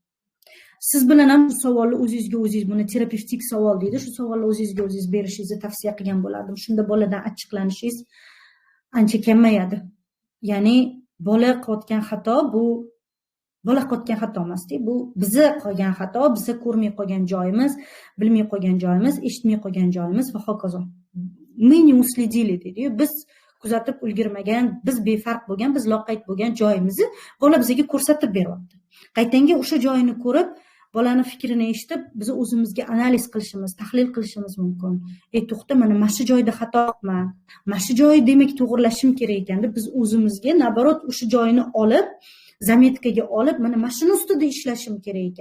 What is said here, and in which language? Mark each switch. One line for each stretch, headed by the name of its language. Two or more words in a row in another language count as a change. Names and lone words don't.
Uzbek: Siz bilan ham bu savolni o'zingizga o'zingiz, buni terapevtik savol deydi, shu savolni o'zingizga o'zingiz berishingizni tavsiya qilgan bo'lardim. Shunda boladan achchiqlanishingiz ancha kamayadi. Ya'ni bola qilayotgan xato bu bola qilayotgan xato emas-da, bu bizni qilgan xato, bizni ko'rmay qolgan joyimiz, bilmay qolgan joyimiz, eshitmay qolgan joyimiz va hokazo.
Russian: Мы не уследили deydi.
Uzbek: Biz kuzatib ulgurmagan, biz befarq bo'lgan, biz loqayd bo'lgan joyimizni bola bizga ko'rsatib beryapti. Qaytanga o'sha joyini ko'rib, bolani fikrini eshitib, biz o'zimizga analiz qilishimiz, tahlil qilishimiz mumkin. To'xta, mana shu joyda xato qilman. Mana shu joy demak to'g'rilashim kerak ekan deb biz o'zimizga nabarot o'sha joyini olib, zametkaga olib, mana shuni ustida ishlashim kerak ekan.